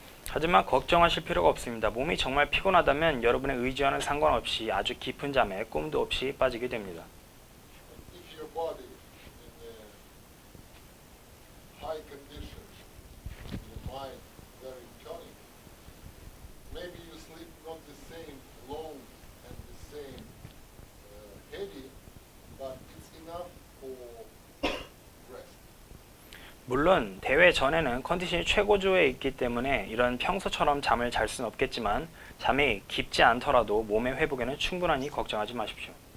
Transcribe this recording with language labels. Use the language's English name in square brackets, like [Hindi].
[Korean] 하지만 걱정하실 필요가 없습니다. 몸이 정말 피곤하다면 여러분의 의지와는 상관없이 아주 깊은 잠에 꿈도 없이 빠지게 됩니다. [English] And if your body in high conditions, your mind very tonic, maybe you sleep not the same long and the same heavy, but it's enough for rest. [Korean] 물론 대회 전에는 컨디션이 최고조에 있기 때문에 이런 평소처럼 잠을 잘 수는 없겠지만 잠이 깊지 않더라도 몸의 회복에는 충분하니 걱정하지 마십시오.